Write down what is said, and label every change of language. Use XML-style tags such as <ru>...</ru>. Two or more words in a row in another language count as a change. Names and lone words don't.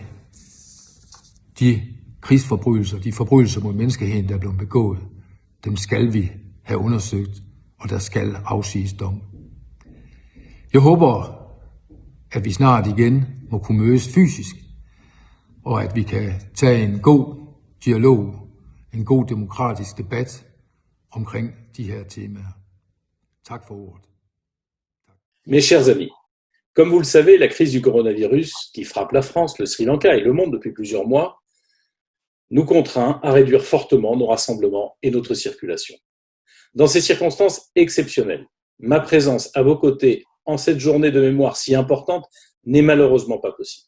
<da>De krigsforbrydelser, de forbrydelser mod menneskeheden, der er blevet begået, dem skal vi have undersøgt, og der skal afsiges dom. Jeg håber, at vi snart igen må kunne mødes fysisk, og at vi kan tage en god dialog, en god demokratisk debat omkring de her temaer. Tak for ordet.</da> <fr>Mes chers amis, comme vous le savez, la crise du coronavirus qui frappe la France, le Sri Lanka et le monde depuis plusieurs mois nous contraint à réduire fortement nos rassemblements et notre circulation. Dans ces circonstances exceptionnelles, ma présence à vos côtés en cette journée de mémoire si importante n'est malheureusement pas possible.</fr>